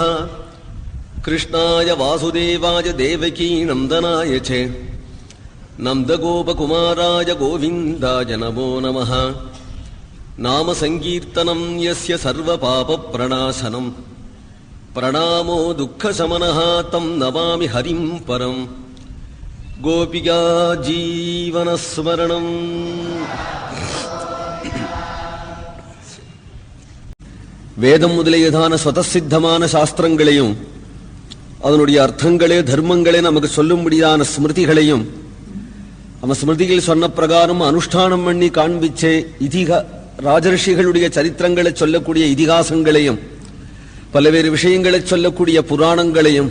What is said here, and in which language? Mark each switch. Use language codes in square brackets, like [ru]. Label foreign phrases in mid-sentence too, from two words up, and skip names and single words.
[sa] कृष्णाय वासुदेवाय देवकी नन्दनाय च नन्दगोपकुमाराय गोविन्दाय नमो नमः. नाम संकीर्तनं यस्य सर्वपापप्रणाशनम्. प्रणामो दुःखशमनः तं नमामि हरिं परम्. गोपिका जीवनस्मरणम्. [ta] வேதம் முதலியதான ஸ்வதசித்தமான சாஸ்திரங்களையும் அதனுடைய அர்த்தங்களே தர்மங்களே நமக்கு சொல்லும்படியான ஸ்மிருதிகளையும் நம்ம ஸ்மிருதிகள் சொன்ன பிரகாரம் அனுஷ்டானம் பண்ணி காண்பிச்சே ராஜரிஷிகளுடைய சரித்திரங்களை சொல்லக்கூடிய இதிகாசங்களையும் பல்வேறு விஷயங்களை சொல்லக்கூடிய புராணங்களையும்